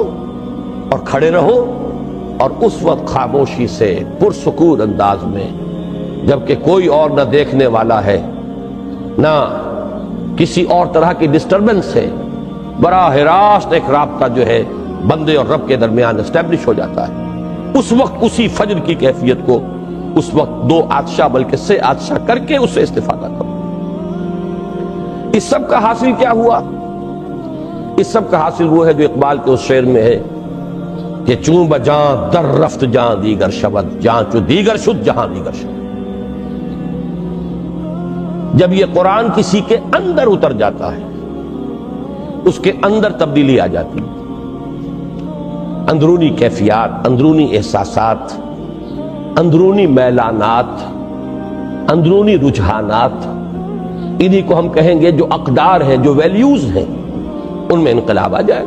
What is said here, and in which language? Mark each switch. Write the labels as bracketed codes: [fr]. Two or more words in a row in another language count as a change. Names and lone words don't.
[ur] اور کھڑے رہو، اور اس وقت خاموشی سے پرسکون انداز میں، جبکہ کوئی اور نہ دیکھنے والا ہے نہ کسی اور طرح کی ڈسٹربنس ہے، براہ راست ایک رابطہ جو ہے بندے اور رب کے درمیان اسٹیبلش ہو جاتا ہے، اس وقت اسی فجر کی کیفیت کو اس وقت دو عطشہ بلکہ سے عطشہ کر کے اس سے استفادہ کرو۔ اس سب کا حاصل کیا ہوا؟ اس سب کا حاصل وہ ہے جو اقبال کے اس شعر میں ہے کہ [fa] چوں بجاں در رفت جہاں دیگر شود، جہاں چو دیگر شد [ur] جہاں دیگر شد۔ جب یہ قرآن کسی کے اندر اتر جاتا ہے، اس کے اندر تبدیلی آ جاتی ہے، اندرونی کیفیات، اندرونی احساسات، اندرونی میلانات، اندرونی رجحانات، انہی کو ہم کہیں گے جو اقدار ہیں، جو ویلیوز ہیں، ان میں انقلاب آ جائے گا۔